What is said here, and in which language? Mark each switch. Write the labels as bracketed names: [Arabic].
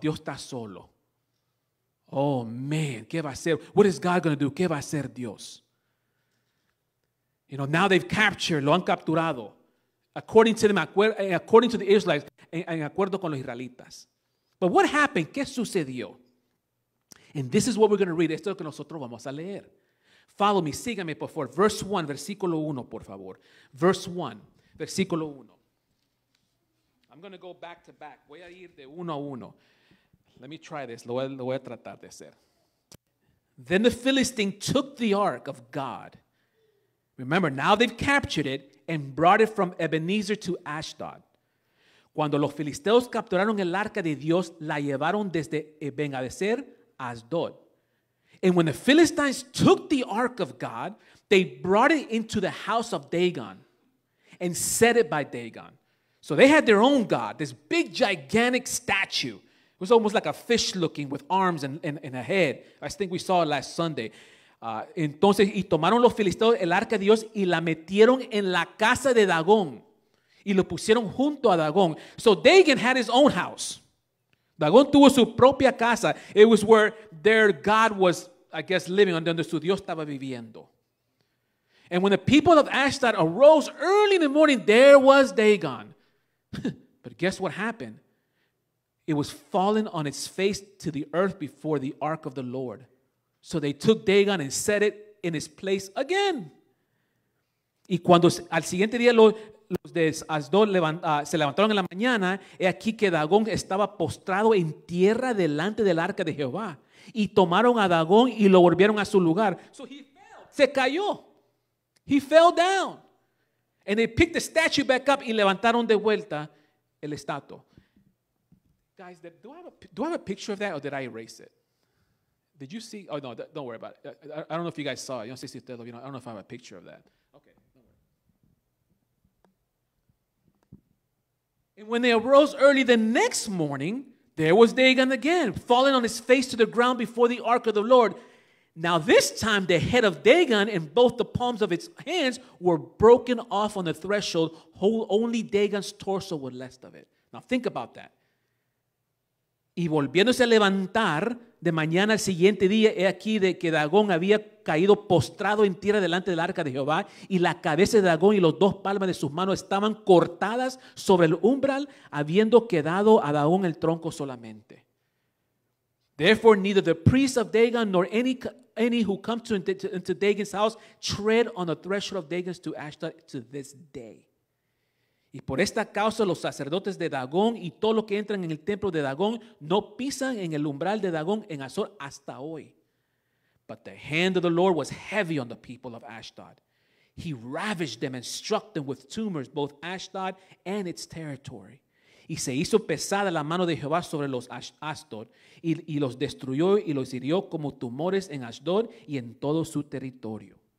[Spanish] Dios está solo. Oh man, ¿qué va a hacer? [English] What is God going to do? [Spanish] ¿Qué va a hacer Dios? [English] You know, now they've captured, [Spanish] lo han capturado. [English] According to them, according to the Israelites, [Spanish] en acuerdo con los israelitas. [English] But what happened? [Spanish] ¿Qué sucedió? [English] And this is what we're going to read. [Spanish] Esto es lo que nosotros vamos a leer. [English] Follow me, [Spanish] sígame por favor. [English] Verse 1, [Spanish] versículo 1, por favor. [English] Verse 1, [Spanish] versículo 1. [English] I'm going to go back to back. [Spanish] Voy a ir de uno a uno. [English] Let me try this. [Spanish] Lo voy a tratar de hacer. [English] Then the Philistine took the ark of God. Remember, now they've captured it and brought it from Ebenezer to Ashdod. [Spanish] Cuando los filisteos capturaron el arca de Dios, la llevaron desde Ben-Hadader a Asdod. [English] And when the Philistines took the ark of God, they brought it into the house of Dagon and set it by Dagon. So they had their own god, this big, gigantic statue. It was almost like a fish looking with arms and a head. I think we saw it last Sunday. [Spanish] Entonces, y tomaron los filisteos el arca de Dios y la metieron en la casa de Dagón. Y lo pusieron junto a Dagón. [English] So Dagon had his own house. [Spanish] Dagón tuvo su propia casa. [English] It was where their God was, I guess, living, [Spanish] donde su Dios estaba viviendo. [English] And when the people of Ashdod arose early in the morning, there was Dagon. But guess what happened? It was fallen on its face to the earth before the ark of the Lord. So they took Dagon and set it in its place again. [Spanish] Y cuando al siguiente día los de Asdod se levantaron en la mañana, he aquí que Dagón estaba postrado en tierra delante del arca de Jehová. Y tomaron a Dagón y lo volvieron a su lugar. [English] So he fell. [Spanish] Se cayó. [English] He fell down. And they picked the statue back up [Spanish] y levantaron de vuelta el estatua. [English] Guys, do I have a picture of that or did I erase it? Did you see? Oh, no, don't worry about it. I don't know if you guys saw it. [Spanish] Yo no sé si ustedes lo vieron. [English] I don't know if I have a picture of that. Okay, don't worry. And when they arose early the next morning, there was Dagon again, falling on his face to the ground before the ark of the Lord. Now this time the head of Dagon and both the palms of its hands were broken off on the threshold. Only Dagon's torso was left of it. Now think about that. [Spanish] Y volviéndose a levantar de mañana al siguiente día, he aquí de que Dagón había caído postrado en tierra delante del arca de Jehová, y la cabeza de Dagón y las dos palmas de sus manos estaban cortadas sobre el umbral, habiendo quedado a Dagón el tronco solamente. [English] Therefore neither the priests of Dagon nor any who come into Dagon's house tread on the threshold of Dagon's to Ashdod to this day. [Spanish] Y por esta causa los sacerdotes de Dagón y todos los que entran en el templo de Dagón no pisan en el umbral de Dagón en Azor hasta hoy. [English] But the hand of the Lord was heavy on the people of Ashdod. He ravaged them and struck them with tumors, both Ashdod and its territory. [Spanish] Y se hizo pesada la mano de Jehová sobre los Asdod y los destruyó y los hirió como tumores en Asdod y en todo su territorio.